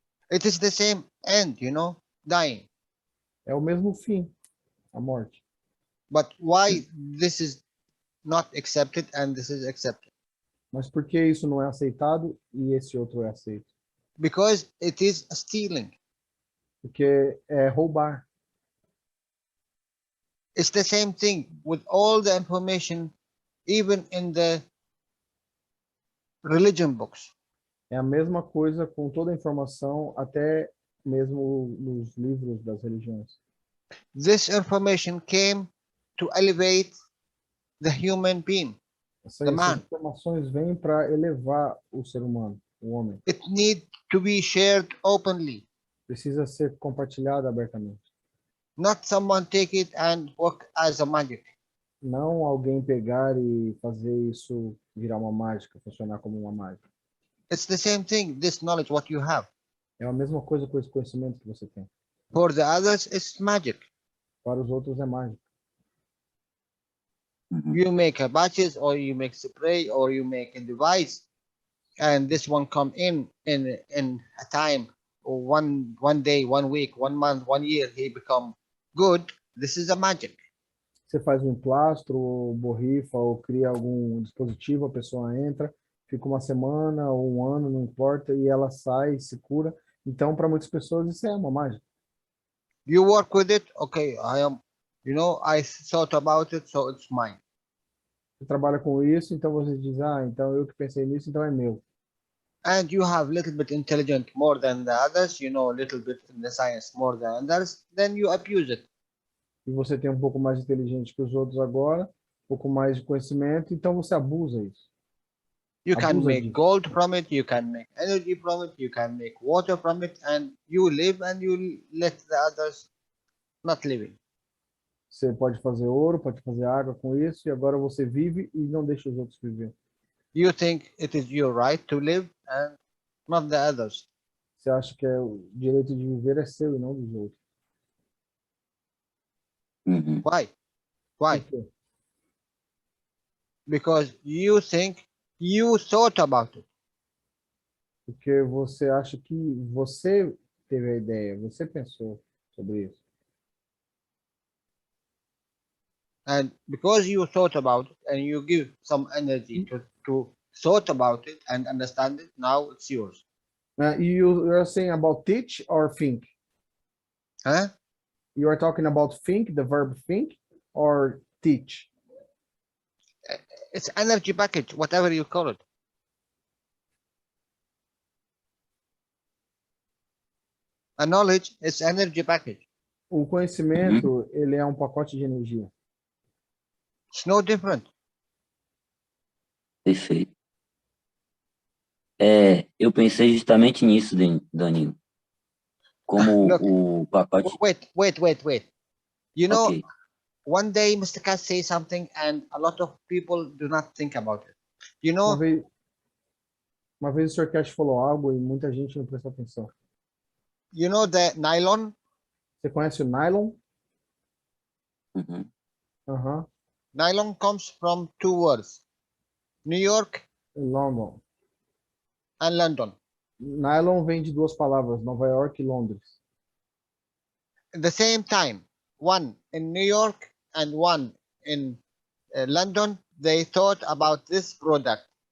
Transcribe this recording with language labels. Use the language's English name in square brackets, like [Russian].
[English] It is the same end, you know, dying. [Portuguese] É o mesmo fim, a morte. [English] But why this is not accepted and this is accepted? [Portuguese] Mas por que isso não é aceitado e esse outro é aceito? [English] Because it is stealing. [Portuguese] Porque é roubar. [English] It's the same thing with all the information, even in the religion books. [Portuguese] É a mesma coisa com toda a informação, até mesmo nos livros das religiões. [English] This information came to elevate the human being, [Portuguese] Essas informações vêm para elevar o ser humano, o homem. [English] It needs to be shared openly. [Portuguese] Precisa ser compartilhado abertamente. [English] Not someone take it and work as a magic. [Portuguese] Não alguém pegar e fazer isso virar uma mágica, funcionar como uma mágica. [English] It's the same thing, this knowledge what you have. [Portuguese] É a mesma coisa com esse conhecimento que você tem. [English] For the others, it's magic. [Portuguese] Para os outros é mágica. [English] You make a batches, or you make spray, or you make a device, and this one come in a time one day, 1 week, 1 month, 1 year, he become good. This is a magic. [Portuguese] Você faz um emplastro, ou borrifa, ou cria algum dispositivo, a pessoa entra, fica uma semana ou um ano, não importa, e ela sai, se cura. Então, para muitas pessoas, isso é uma mágica. [English] You work with it, okay, I thought about it, so it's mine. [Portuguese] Você trabalha com isso, então você diz, então eu que pensei nisso, então é meu. [English] And you have little bit intelligent more than the others, you know, a little bit in the science more than others, then you abuse it. [Portuguese] E você tem um pouco mais de inteligente que os outros agora, um pouco mais de conhecimento, então você abusa isso. [English] You can [Portuguese] Abusa [English] make [Portuguese] disso. [English] gold from it, you can make energy from it, you can make water from it, and you live and you let the others not living. [Portuguese] Você pode fazer ouro, pode fazer água com isso, e agora você vive e não deixa os outros viver. [English] You think it is your right to live and not the others. [Portuguese] Você acha que o direito de viver é seu e não dos outros. Uhum. [English] Why? Why? [Portuguese] Por quê? [English] Because you think you thought about it. [Portuguese] Porque você acha que você teve a ideia, você pensou sobre isso. [English] And because you thought about it and you give some energy to thought about it and understand it, now it's yours. You're saying about teach or think? Huh? You are talking about think, the verb think, or teach? It's energy package, whatever you call it. A knowledge is energy package. [Portuguese] O conhecimento, ele é um pacote de energia. [English] It's no different. [Portuguese] Perfeito. Eu pensei justamente nisso, Danilo. Como [English] Look, [Portuguese] o pacote... [English] Wait. You know, Ok. one day Mr. Cat says something and a lot of people do not think about it. You [Portuguese] Uma [English] know, [Portuguese] vez o Sr. Cash falou algo e muita gente não prestou atenção. [English] you know the nylon? [Portuguese] Você conhece o nylon? Uhum. Aham. [English] Nylon comes from two words, New York London. and London. [Portuguese] Nylon vem de duas palavras, Nova York e Londres. [English] At the same time, one in New York and one in London, they thought about this product.